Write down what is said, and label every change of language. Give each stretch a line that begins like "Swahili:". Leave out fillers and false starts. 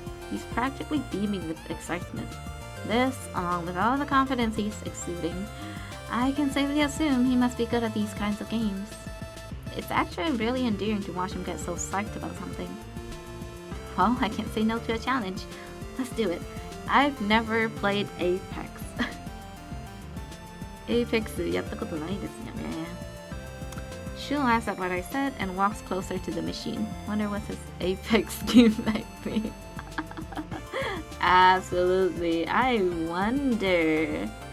English: He's practically beaming with excitement. This, along with all the confidence he's exuding, I can safely assume he must be good at these kinds of games. It's actually really endearing to watch him get so psyched about something. Well, I can't say no to a challenge. Let's do it. I've never played Apex.
Japanese: Apex やったことないですよね.
English: Shu laughs at what I said and walks closer to the machine. Wonder what his Apex game might be. Absolutely. I wonder.